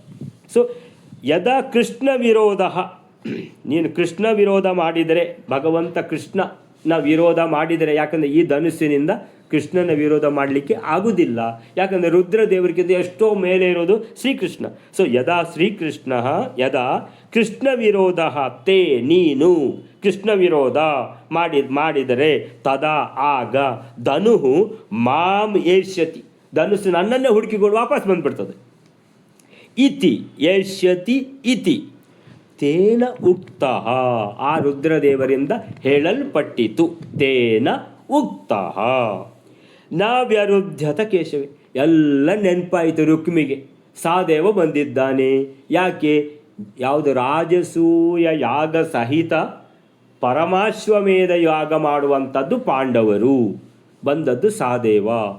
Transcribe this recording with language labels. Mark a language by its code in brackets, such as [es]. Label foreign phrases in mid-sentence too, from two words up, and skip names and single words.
[kn] ಸೊ [sa] ಯದಾ ಕೃಷ್ಣ ವಿರೋಧ, [kn] ನೀನು ಕೃಷ್ಣ ವಿರೋಧ ಮಾಡಿದರೆ, ಭಗವಂತ ಕೃಷ್ಣನ ವಿರೋಧ ಮಾಡಿದರೆ, ಯಾಕಂದರೆ ಈ ಧನುಸ್ಸಿನಿಂದ ಕೃಷ್ಣನ ವಿರೋಧ ಮಾಡಲಿಕ್ಕೆ ಆಗುವುದಿಲ್ಲ. ಯಾಕಂದರೆ ರುದ್ರದೇವರಿಗಿಂತ ಎಷ್ಟೋ ಮೇಲೆ ಇರೋದು ಶ್ರೀಕೃಷ್ಣ. ಸೊ [sa] ಯದಾ ಶ್ರೀಕೃಷ್ಣ, ಯದಾ ಕೃಷ್ಣ ವಿರೋಧ ತೇ [kn] ನೀನು ಕೃಷ್ಣ ವಿರೋಧ ಮಾಡಿದರೆ ತದಾ ಆಗ [sa] ಧನುಹು ಮಾಂ ಏಷ್ಯತಿ, [kn] ಧನುಸ್ಸು ನನ್ನನ್ನೇ ಹುಡುಕಿಕೊಂಡು ವಾಪಸ್ ಬಂದುಬಿಡ್ತದೆ. [sa] ಇತಿ ಏಷ್ಯತಿ ಇತಿ ತೇನ ಉಕ್ತ, [kn] ಆ ರುದ್ರದೇವರಿಂದ ಹೇಳಲ್ಪಟ್ಟಿತು. [sa] ತೇನ ಉಕ್ತ ನಾವ್ಯರುದ್ಧತ ಕೇಶವೇ. [kn] ಎಲ್ಲ ನೆನಪಾಯಿತು ರುಕ್ಮಿಗೆ. ಸಹದೇವ ಬಂದಿದ್ದಾನೆ. ಯಾಕೆ? ಯಾವುದು ರಾಜಸೂಯ ಯಾಗ ಸಹಿತ ಪರಮಾಶ್ವಮೇಧ ಯಾಗ ಮಾಡುವಂಥದ್ದು ಪಾಂಡವರು, ಬಂದದ್ದು ಸಹದೇವ.